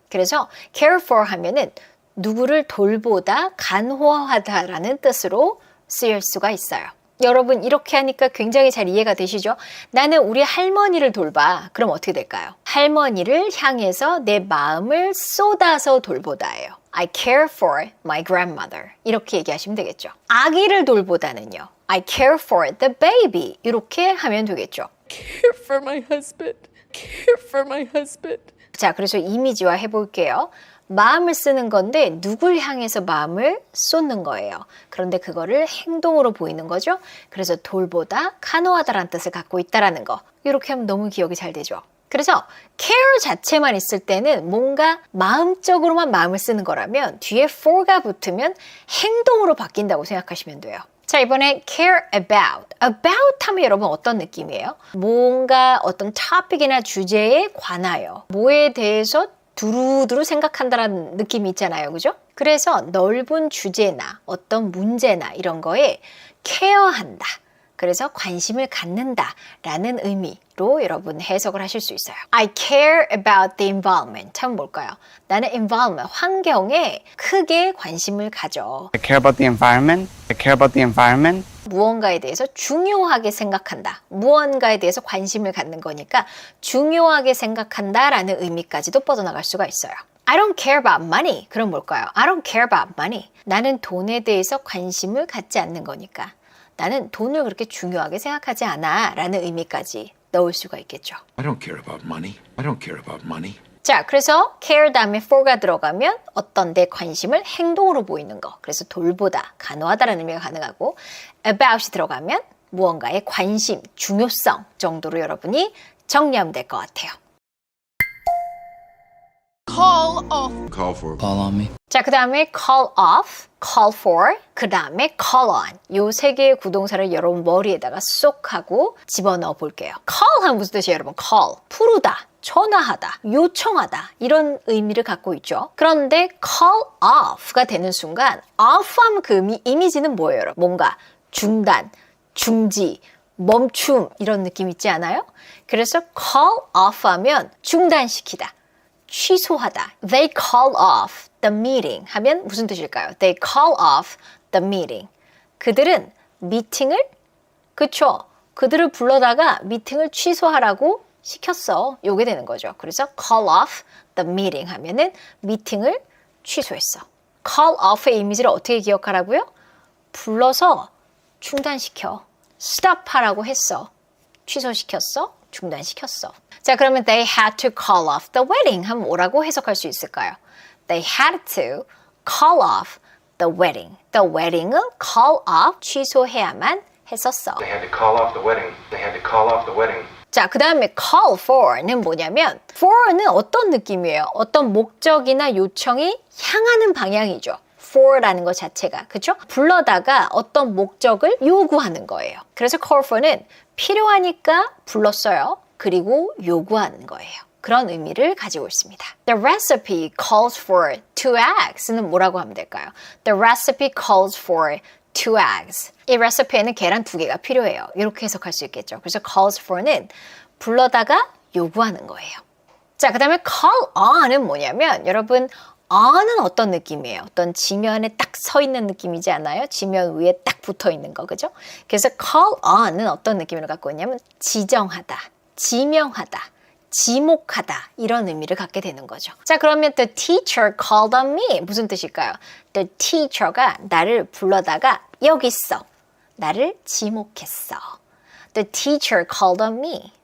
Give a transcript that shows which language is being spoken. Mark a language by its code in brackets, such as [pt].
[ko] 그래서 care for 하면은 누구를 돌보다 간호하다라는 뜻으로 쓰일 수가 있어요. 여러분 이렇게 하니까 굉장히 잘 이해가 되시죠? 나는 우리 할머니를 돌봐. 그럼 어떻게 될까요? 할머니를 향해서 내 마음을 쏟아서 돌보다예요. [en] I care for my grandmother. [ko] 이렇게 얘기하시면 되겠죠. 아기를 돌보다는요. [en] I care for the baby. [ko] 이렇게 하면 되겠죠. [en] Care for my husband. Care for my husband. [ko] 자, 그래서 이미지화 해볼게요. 마음을 쓰는 건데 누굴 향해서 마음을 쏟는 거예요. 그런데 그거를 행동으로 보이는 거죠. 그래서 돌보다, 간호하다라는 뜻을 갖고 있다라는 거. 이렇게 하면 너무 기억이 잘 되죠. 그래서 care 자체만 있을 때는 뭔가 마음적으로만 마음을 쓰는 거라면 뒤에 for가 붙으면 행동으로 바뀐다고 생각하시면 돼요. 자, 이번에 care about. about 하면 여러분 어떤 느낌이에요? 뭔가 어떤 topic이나 주제에 관하여 뭐에 대해서 두루두루 생각한다는 느낌이 있잖아요. 그죠? 그래서 넓은 주제나 어떤 문제나 이런 거에 care한다. 그래서 관심을 갖는다 라는 의미로 여러분 해석을 하실 수 있어요. [en] I care about the environment. [ko] 참 뭘까요? 나는 environment, 환경에 크게 관심을 가져. [en] I care about the environment. I care about the environment. [ko] 무언가에 대해서 중요하게 생각한다. 무언가에 대해서 관심을 갖는 거니까 중요하게 생각한다 라는 의미까지도 뻗어나갈 수가 있어요. [en] I don't care about money. [ko] 그럼 뭘까요? [en] I don't care about money. [ko] 나는 돈에 대해서 관심을 갖지 않는 거니까. 나는 돈을 그렇게 중요하게 생각하지 않아 라는 의미까지 넣을 수가 있겠죠. [en] I don't care about money. I don't care about money. [ko] 자, 그래서 care 다음에 for가 들어가면 어떤 데 관심을 행동으로 보이는 거. 그래서 돌보다, 간호하다라는 의미가 가능하고 about이 들어가면 무언가의 관심, 중요성 정도로 여러분이 정리하면 될 것 같아요. [en] Call off. Call for. Call on me. [ko] 자, 그 다음에 call off, call for, 그 다음에 call on. 요 세 개의 구동사를 여러분 머리에다가 쏙 하고 집어넣어 볼게요. call 하면 무슨 뜻이에요, 여러분? call, 부르다, 전화하다, 요청하다 이런 의미를 갖고 있죠. 그런데 call off가 되는 순간 off 하면 그 이미지는 뭐예요, 여러분? 뭔가 중단, 중지, 멈춤 이런 느낌 있지 않아요? 그래서 call off 하면 중단시키다. 취소하다. [en] They call off the meeting [ko] 하면 무슨 뜻일까요? [en] They call off the meeting. [ko] 그들은 미팅을 그쵸? 그들을 불러다가 미팅을 취소하라고 시켰어. 요게 되는 거죠. 그래서 call off the meeting 하면은 미팅을 취소했어. call off의 이미지를 어떻게 기억하라고요? 불러서 중단시켜. stop 하라고 했어. 취소시켰어. 중단시켰어. 자, 그러면 [en] they had to call off the wedding [ko] 하면 뭐라고 해석할 수 있을까요? [en] They had to call off the wedding. [ko] The wedding을 call off, 취소해야만 했었어. [en] They had to call off the wedding. They had to call off the wedding. [ko] 자, 그 다음에 call for는 뭐냐면 for는 어떤 느낌이에요? 어떤 목적이나 요청이 향하는 방향이죠. for라는 것 자체가, 그렇죠? 불러다가 어떤 목적을 요구하는 거예요. 그래서 call for는 필요하니까 불렀어요. 그리고 요구하는 거예요. 그런 의미를 가지고 있습니다. [en] The recipe calls for 2 eggs는 [ko] 뭐라고 하면 될까요? [en] The recipe calls for 2 eggs. [ko] 이 레시피에는 계란 2개가 필요해요. 이렇게 해석할 수 있겠죠. 그래서 calls for는 불러다가 요구하는 거예요. 자, 그 다음에 call on은 뭐냐면 여러분 on은 어떤 느낌이에요? 어떤 지면에 딱 서 있는 느낌이지 않아요? 지면 위에 딱 붙어 있는 거, 그죠? 그래서 call on은 어떤 느낌을 갖고 있냐면 지정하다, 지명하다, 지목하다 이런 의미를 갖게 되는 거죠. 자, 그러면 [en] the teacher called on me [ko] 무슨 뜻일까요? The teacher가 나를 불러다가 여기 있어. 나를 지목했어. [en] The teacher called on me.